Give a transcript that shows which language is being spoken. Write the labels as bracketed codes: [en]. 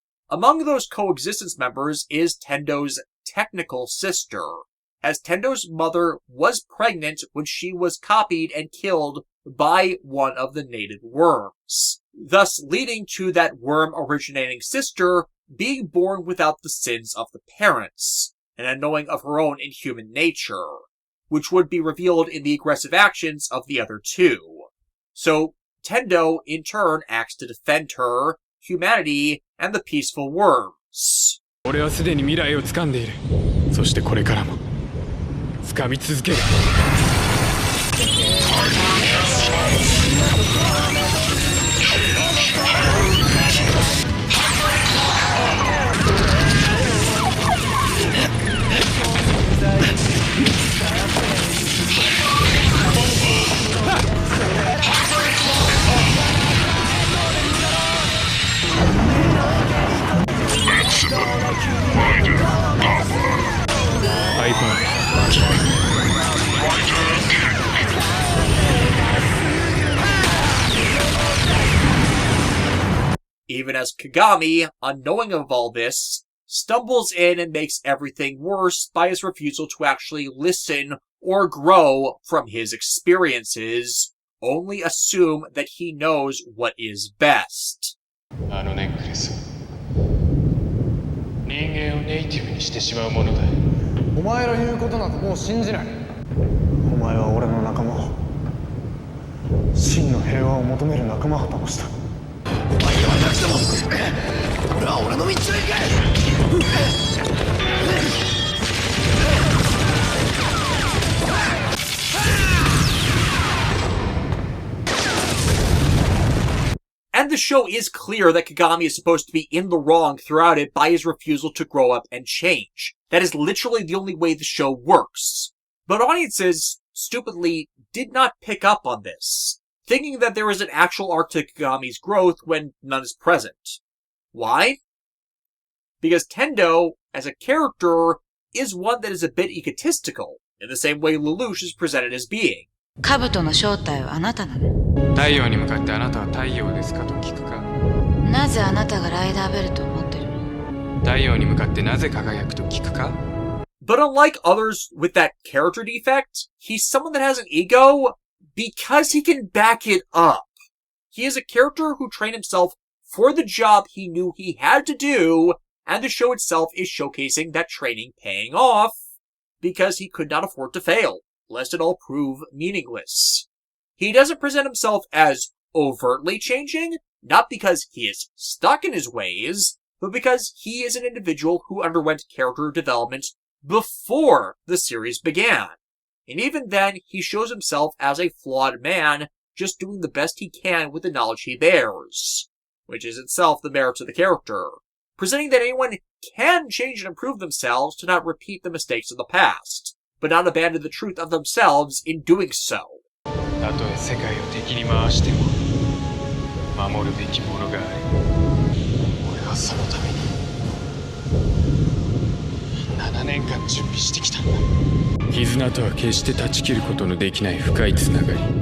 [en] Among those coexistence members is Tendo's technical sister, as Tendo's mother was pregnant when she was copied and killed by one of the native worms, thus leading to that worm-originating sister being born without the sins of the parents, and a knowing of her own inhuman nature, which would be revealed in the aggressive actions of the other two. So, Tendo, in turn, acts to defend her, humanity, and the peaceful worms. [ja] 俺はすでに未来を掴んでいる。そしてこれからも掴み続ける。 [en] Even as Kagami, unknowing of all this, stumbles in and makes everything worse by his refusal to actually listen or grow from his experiences, only assume that he knows what is best. [ja] あのネックレス、人間をネイティブにしてしまうものだ。お前の言うことなどもう信じない。お前は俺の仲間を、真の平和を求める仲間を倒した。お前にはなくても俺は俺の道を行く。 [en] And the show is clear that Kagami is supposed to be in the wrong throughout it by his refusal to grow up and change. That is literally the only way the show works. But audiences, stupidly, did not pick up on this, thinking that there is an actual arc to Kagami's growth when none is present. Why? Because Tendo, as a character, is one that is a bit egotistical, in the same way Lelouch is presented as being. [ja] 兜の正体はあなたなの？太陽に向かってあなたは太陽ですかと聞くか。なぜあなたがライダーベルトを持ってるの？太陽に向かってなぜ輝くと聞くか。 [en] But unlike others with that character defect, he's someone that has an ego because he can back it up. He is a character who trained himself for the job he knew he had to do, and the show itself is showcasing that training paying off because he could not afford to fail, lest it all prove meaningless. He doesn't present himself as overtly changing, not because he is stuck in his ways, but because he is an individual who underwent character development before the series began. And even then, he shows himself as a flawed man, just doing the best he can with the knowledge he bears, which is itself the merits of the character, presenting that anyone can change and improve themselves to not repeat the mistakes of the past, but not abandon the truth of themselves in doing so. [ja] たとえ世界を敵に回しても守るべきものがある。俺はそのために7年間準備してきたんだ。絆とは決して断ち切ることのできない深いつながり。